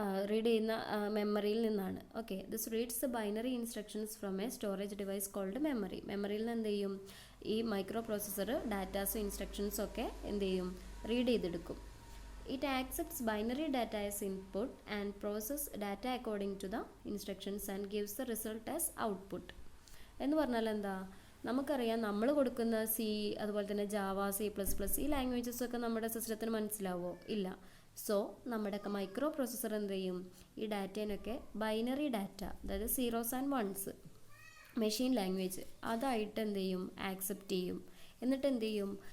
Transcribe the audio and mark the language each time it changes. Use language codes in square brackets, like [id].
[ml] Read ചെയ്യുന്ന മെമ്മറിയിൽ നിന്നാണ്. [en] Okay, this reads the binary instructions from a storage device called memory. [ml] മെമ്മറിയിൽ നിന്ന് എന്ത് ചെയ്യും? ഈ മൈക്രോ പ്രോസസ്സർ ഡാറ്റാസും ഇൻസ്ട്രക്ഷൻസും ഒക്കെ എന്ത് ചെയ്യും? റീഡ് ചെയ്തെടുക്കും. [en] It accepts binary data as input and processes data according to the instructions and gives the result as output. [ml] എന്ന് പറഞ്ഞാൽ എന്താ? നമുക്കറിയാം നമ്മൾ കൊടുക്കുന്ന C, അതുപോലെ തന്നെ ജാവ, C++, ഈ ലാംഗ്വേജസൊക്കെ നമ്മുടെ സിസ്റ്റത്തിന് മനസ്സിലാവോ? ഇല്ല. സോ നമ്മുടെ മൈക്രോ പ്രോസസ്സർ എന്ത് ചെയ്യും? ഈ ഡാറ്റേനൊക്കെ ബൈനറി ഡാറ്റ, അതായത് zeros and once, machine language അതായിട്ട് എന്ത് ചെയ്യും? ആക്സെപ്റ്റ് ചെയ്യും. എന്നിട്ട് എന്ത് ചെയ്യും?